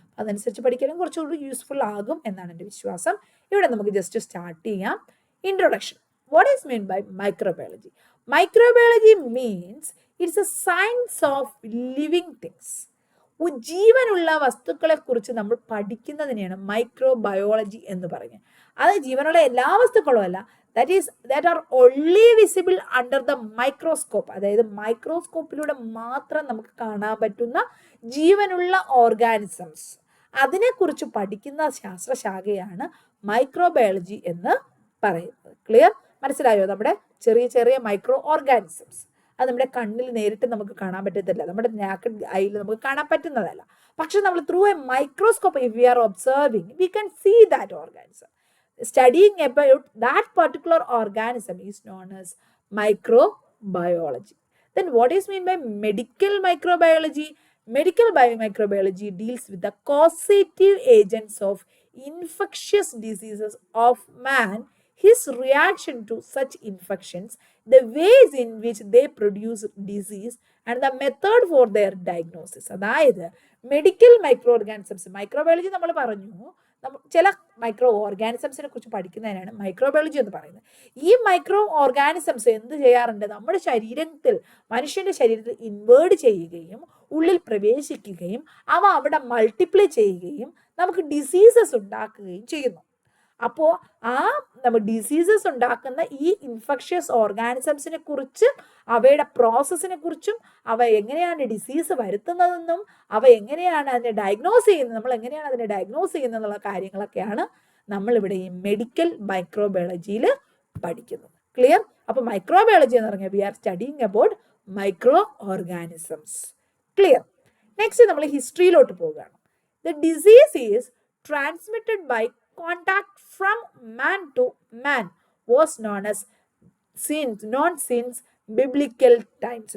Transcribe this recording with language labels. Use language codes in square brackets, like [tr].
[ml] അതനുസരിച്ച് പഠിക്കാനും കുറച്ചുകൂടി യൂസ്ഫുൾ ആകും എന്നാണ് എൻ്റെ വിശ്വാസം. ഇവിടെ നമുക്ക് ജസ്റ്റ് സ്റ്റാർട്ട് ചെയ്യാം. Introduction. [en] What is mean by microbiology? Microbiology means it's a science of living things. [ml] ജീവനുള്ള വസ്തുക്കളെ കുറിച്ച് നമ്മൾ പഠിക്കുന്നതിനെയാണ് മൈക്രോബയോളജി എന്ന് പറയുന്നത്. അത് ജീവനുള്ള എല്ലാ വസ്തുക്കളും അല്ല, [en] that are only visible under the microscope. [ml] അതായത് മൈക്രോസ്കോപ്പിലൂടെ മാത്രം നമുക്ക് കാണാൻ പറ്റുന്ന ജീവനുള്ള ഓർഗാനിസംസ്, അതിനെക്കുറിച്ച് പഠിക്കുന്ന ശാസ്ത്രശാഖയാണ് മൈക്രോബയോളജി എന്ന് പറയുന്നത്. ക്ലിയർ? മനസ്സിലായോ? നമ്മുടെ ചെറിയ ചെറിയ മൈക്രോ ഓർഗാനിസംസ്, അത് നമ്മുടെ കണ്ണിൽ നേരിട്ട് നമുക്ക് കാണാൻ പറ്റത്തില്ല, നമ്മുടെ നാക്കഡ് ഐയിൽ നമുക്ക് കാണാൻ പറ്റുന്നതല്ല. പക്ഷെ നമ്മൾ [en] Through a microscope, if we are observing, we can see that organism. Studying about that particular organism is known as microbiology. Then what is meant by medical microbiology? Medical biomicrobiology deals with the causative agents of infectious diseases of man, his reaction to such infections, the ways in which they produce disease, and the method for their diagnosis. [ml] അതായത് medical micro organisms, microbiology നമ്മൾ പറഞ്ഞു, ചില micro ഓർഗാനിസംസിനെ കുറിച്ച് പഠിക്കുന്നതിനാണ് microbiology എന്ന് പറയുന്നത്. ഈ micro organisms എന്ത് ചെയ്യാറുണ്ട്? നമ്മുടെ ശരീരത്തിൽ, മനുഷ്യന്റെ ശരീരത്തിൽ ഇൻവേർഡ് ചെയ്യുകയും ഉള്ളിൽ പ്രവേശിക്കുകയും അവ അവിടെ മൾട്ടിപ്ലൈ ചെയ്യുകയും നമുക്ക് ഡിസീസസ് ഉണ്ടാക്കുകയും ചെയ്യുന്നു. അപ്പോൾ ആ നമ്മൾ ഡിസീസസ് ഉണ്ടാക്കുന്ന ഈ ഇൻഫെക്ഷ്യസ് ഓർഗാനിസംസിനെ കുറിച്ച്, അവയുടെ പ്രോസസ്സിനെ കുറിച്ചും, അവ എങ്ങനെയാണ് ഡിസീസ് വരുത്തുന്നതെന്നും, അവ എങ്ങനെയാണ് അതിനെ ഡയഗ്നോസ് ചെയ്യുന്നത്, നമ്മൾ എങ്ങനെയാണ് അതിനെ ഡയഗ്നോസ് ചെയ്യുന്നത് എന്നുള്ള കാര്യങ്ങളൊക്കെയാണ് നമ്മളിവിടെ ഈ മെഡിക്കൽ മൈക്രോബയോളജിയിൽ പഠിക്കുന്നത്. ക്ലിയർ? അപ്പോൾ മൈക്രോബയോളജി എന്ന് പറഞ്ഞാൽ [en] We are studying about micro organisms. [ml] Clear? Next നമ്മൾ ഹിസ്റ്ററിയിലോട്ട് പോവുകയാണ്. [en] The disease is transmitted by contact from man to man was known as since biblical times.